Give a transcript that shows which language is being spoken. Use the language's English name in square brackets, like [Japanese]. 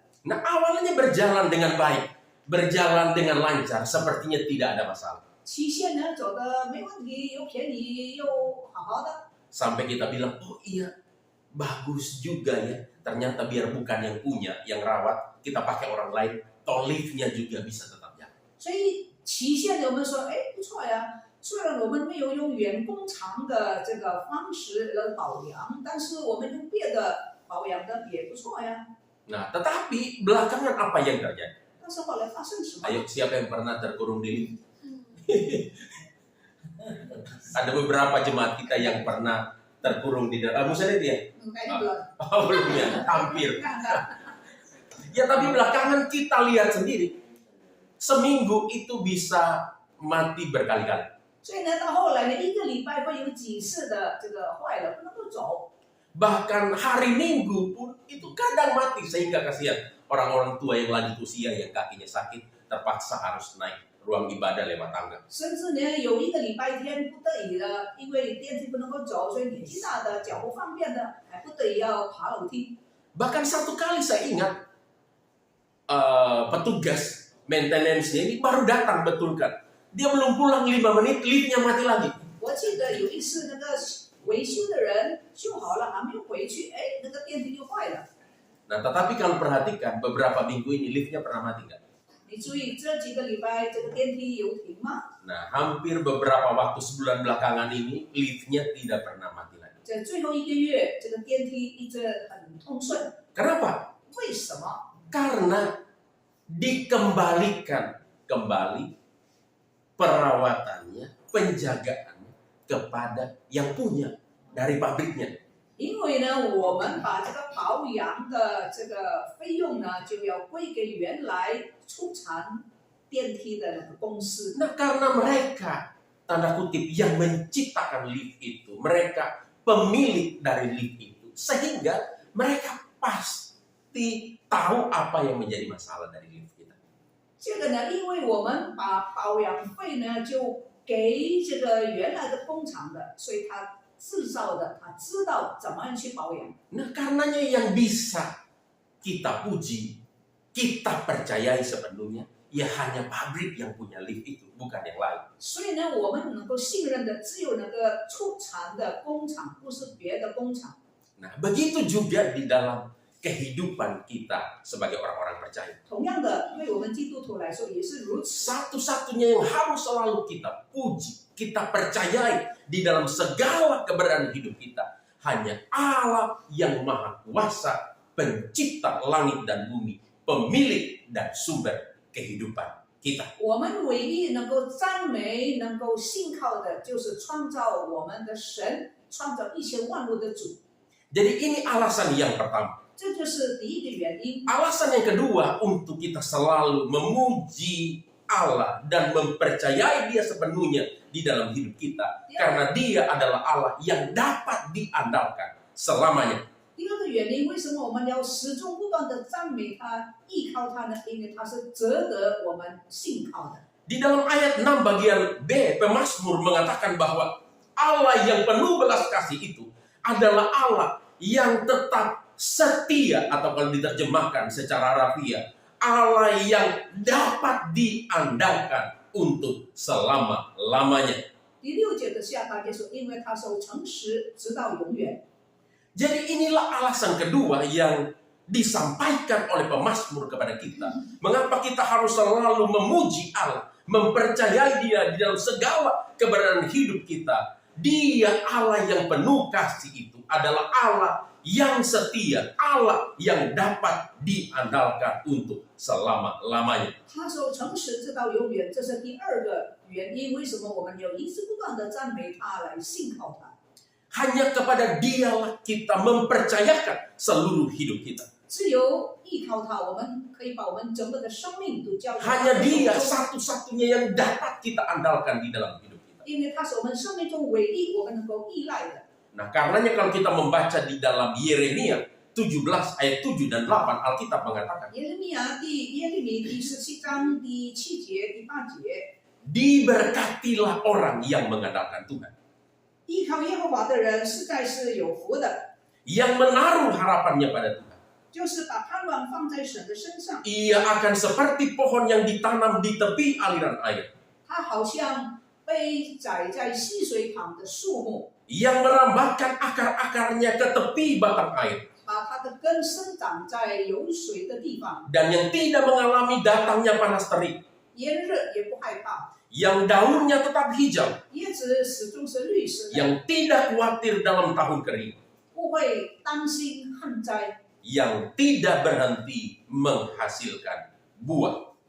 [Indonesian] Nah, awalnya berjalan dengan baik, berjalan dengan lancar, sepertinya tidak ada masalah. [Chinese] 期限呢走的没问题，又便宜又好好的。 [Indonesian] Sampai kita bilang, oh iya, bagus juga ya. Ternyata biar bukan yang punya, yang rawat, kita pakai orang lain, toh liftnya juga bisa tetap jalan. [Chinese] 所以期限我们说，哎，不错呀。虽然我们没有用原工厂的这个方式来保养，但是我们用别的保养的也不错呀。 [Indonesian] Nah, tetapi belakangan apa yang terjadi? [Chinese] 但是后来发生什么？ [Indonesian] Ayo, siapa yang pernah terkurung di lift? Ada beberapa jemaat kita yang pernah terkurung di dalam. Musa dia? [Chinese] 改变了， [Indonesian] Oh, belum ya, hampir. [Chinese] 看看。 [Indonesian] Ya, tapi belakangan kita lihat sendiri. Seminggu itu bisa mati berkali-kali. [Chinese] 所以呢，到后来呢，一个礼拜会有几次的这个坏了不能够走。 [Indonesian] Bahkan hari Minggu pun itu kadang mati, sehingga kasihan orang-orang tua yang lanjut usia yang kakinya sakit terpaksa harus naik ruang ibadah lewat tangga. [Chinese] 甚至呢，有一个礼拜天不得已的，因为电梯不能够走，所以年纪大的、脚不方便的，还不得已要爬楼梯。 [Indonesian] Bahkan satu kali saya ingat petugas maintenance-nya ini baru datang betulkan. Dia belum pulang 5 menit, liftnya mati lagi. [Chinese] 我记得有一次那个维修的人修好了，还没有回去，哎，那个电梯就坏了。 [Indonesian] Nah, tetapi kalau perhatikan beberapa minggu ini liftnya pernah mati nggak? [Chinese] 你注意这几个礼拜这个电梯有停吗？ [Indonesian] Nah, hampir beberapa waktu sebulan belakangan ini liftnya tidak pernah mati lagi. [Chinese] 这最后一个月，这个电梯一直很通顺。 [Indonesian] Kenapa? [Chinese] 为什么？ [Indonesian] Karena dikembalikan kembali perawatannya, penjagaannya kepada yang punya dari pabriknya. [Chinese] 因为呢，我们把这个保养的这个费用呢，就要归给原来出产电梯的那个公司。 [Indonesian] Nah, karena mereka tanda kutip yang menciptakan lift itu, mereka pemilik dari lift itu, sehingga mereka pasti tahu apa yang menjadi masalah dari lift kita. [Chinese] 这个呢，因为我们把保养费呢就给这个原来的工厂的，所以他制造的他知道怎么样去保养。 [Indonesian] Nah, karenanya yang bisa kita puji, kita percayai sepenuhnya, ya hanya pabrik yang punya lift itu, bukan yang lain. [Chinese] 所以呢，我们能够信任的只有那个出产的工厂，不是别的工厂。 [Indonesian] Nah, begitu juga di dalam kehidupan kita sebagai orang-orang percaya. [Chinese] 同样的，对我们基督徒来说也是如此。 [Indonesian] Satu-satunya yang harus selalu kita puji, kita percayai di dalam segala keberadaan hidup kita, hanya Allah yang Maha Kuasa, pencipta langit dan bumi, pemilik dan sumber kehidupan kita. [Chinese] 我们唯一能够赞美、能够信靠的，就是创造我们的神，创造一切万物的主。 [Indonesian] Jadi ini alasan yang pertama. [Chinese] 这就是第一个原因。 [Indonesian] Alasan yang kedua untuk kita selalu memuji Allah dan mempercayai Dia sepenuhnya di dalam hidup kita. Karena Dia adalah Allah yang dapat diandalkan selamanya. [Chinese] 第二个原因，为什么我们要始终不断的赞美他、依靠他呢？因为他是值得我们信靠的。 [Indonesian] Di dalam ayat 6 bagian B, pemazmur mengatakan bahwa Allah yang penuh belas kasih itu adalah Allah yang tetap setia, atau kalau diterjemahkan secara harfiah, Allah yang dapat diandalkan untuk selama-lamanya. [Chinese] 第六节的下半节说，因为他守诚实，直到永远。 [Indonesian] Jadi inilah alasan kedua yang disampaikan oleh pemazmur kepada kita. Mengapa kita harus selalu memuji Allah, mempercayai Dia di dalam segala keberadaan hidup kita. Dia Allah yang penuh kasih itu adalah Allah yang setia, Allah yang dapat diandalkan untuk selama-lamanya. [Chinese] 他守诚实，直到永远，这是第二个原因。为什么我们要一直不断的赞美他，来信靠他？ [Indonesian] Hanya kepada Dialah kita mempercayakan seluruh hidup kita. [Chinese] 只有依靠他，我们可以把我们整个的生命都交给他。 [Indonesian] Hanya Dia satu-satunya yang dapat kita andalkan di dalam hidup kita. [Chinese] 因为他是我们生命中唯一我们能够依赖的。 [Indonesian] Nah, karenanya kalau kita membaca di dalam Yeremia 17 ayat 7 dan 8, Alkitab mengatakan, [Chinese] 耶利米第17章第7节、第8节， [Indonesian] diberkatilah orang yang mengandalkan Tuhan, [Chinese] 依靠耶和华的人实在是有福的， [Indonesian] yang menaruh harapannya pada Tuhan. [Chinese] 就是把盼望放在神的身上。 [Indonesian] Ia akan seperti pohon yang ditanam di tepi aliran air, [Chinese] 他好像被栽在溪水旁的树木， [Indonesian] yang merambatkan akar-akarnya ke tepi batang air, [Chinese] 把它的根生长在有水的地方， [Indonesian] dan yang tidak mengalami datangnya panas terik, [Chinese] 炎热也不害怕， [Indonesian] yang daunnya tetap hijau, [Chinese] 叶子始终是绿色的， [Indonesian] yang tidak khawatir dalam tahun kering, [Chinese] 不会担心旱灾， [Indonesian] yang tidak berhenti menghasilkan buah.